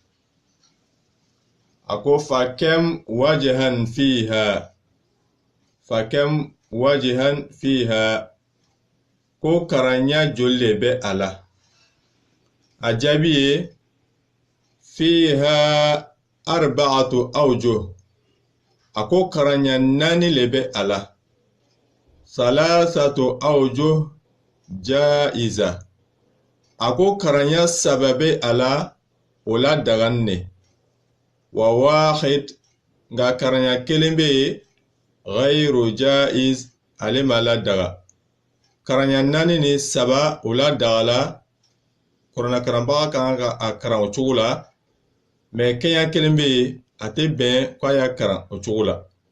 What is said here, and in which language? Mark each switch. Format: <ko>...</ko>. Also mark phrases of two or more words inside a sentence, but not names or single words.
<bm>a ko</bm> <ar>فكم وجها فيها</ar> <bm>ko karanya joli bɛ a la a jaabi ye</bm> <ar>فيها أربعة أوجه</ar> <bm>a ko karanya naani le bɛ a la</bm> <ar>ثلاثة أوجه جائزة</ar> <bm>a ko karanya saba bɛ a la o la dagan ne</bm> <ar>و واحد</ar> <bm>nga karanya kelen bɛ ye</bm> <ar>غير جائز</ar> <bm>ale ma la daga karanya naani ni saba o la daga la kurana karambaga kan ka a karan o cogo la mais kɛɲɛ kelen bɛ ye a tɛ bɛn k'a y'a karan o cogo la</bm>